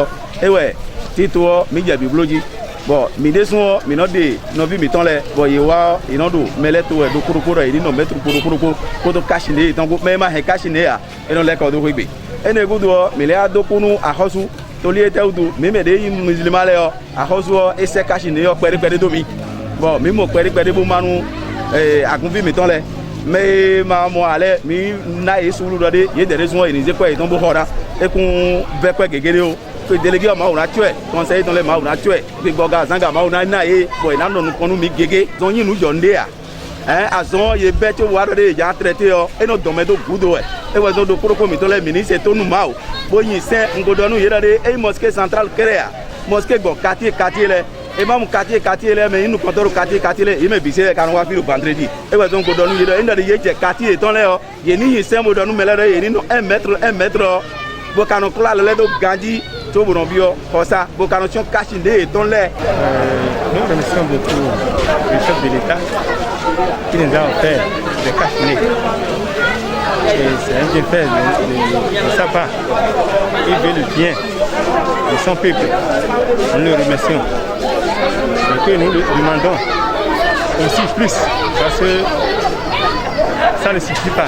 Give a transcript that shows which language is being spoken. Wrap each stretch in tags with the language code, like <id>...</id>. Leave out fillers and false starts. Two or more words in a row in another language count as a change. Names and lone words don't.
<fon>ewɛ tito mi jɛbi blo dzi bɔn mi de sɔn mi nɔ de nɔvi mi tɔn lɛ bɔn ye wa yinɔ do mɛlɛ to yɛ do korokoro yɛ ni nɔ mɛtiri korokoro koto kasi de tɔn ko mɛ ma hɛ kasi de ya enɔ lɛ kɔ do ko gbe ene gudo mi lɛ adokunu ahɔsu toli ete wudu mi me de yi musulima le yɔ ahɔsu ese kasi ne yɔ kpɛrikpɛri do mi bɔn mi mo kpɛrikpɛri bo manu agunfi mi tɔn lɛ mɛ ma mɔ alɛ mi na ye suwulu dɔ de ye dɛrɛ sɔn enize kɔ ye tɔn bo xɔ la ekun bɛ kɔ gegere o pe délégué ma wona tɔɛ conseil tɔn lɛ ma wona tɔɛ pe gbɔga zanga ma wona na ye bɔn ina nɔnu kɔnu mi gege zɔn yi nu jɔ n de ya azɔn ye bɛ tso wa dɔ de yan traité yɔ eno dɔmɛ do gu do ewɛ zɔn do koroko mi tɔn lɛ ministre tonu ma o bo yin sɛ ngodɔnu yɛrɛ de eyi</fon> <fr>mosquée centrale</fr> <fon>kɛrɛ ya mosquée gbɔ quartier lɛ emamu quartier lɛ mɛ inu kɔntɔru quartier lɛ yi mɛ bise kanu wa fi do vendredi ewɛ zɔn ngodɔnu yɛrɛ ena de ye jɛ quartier tɔn lɛ yɔ yeni yin sɛ ngodɔnu mɛ lɛ de yeni no 1 mètre bo kanu kula lɛ do ganji to bonɔ bi yɔ kɔsa bo kanu sɔn kasi de tɔn lɛ.</fon> <fr>Nous remercions beaucoup le chef de l'État qui nous a offert des cache-nez. C'est un bien fait de sa part. Il veut le bien de son peuple. Nous le remercions. Et que nous le demandons aussi plus parce que ça ne suffit pas.</fr>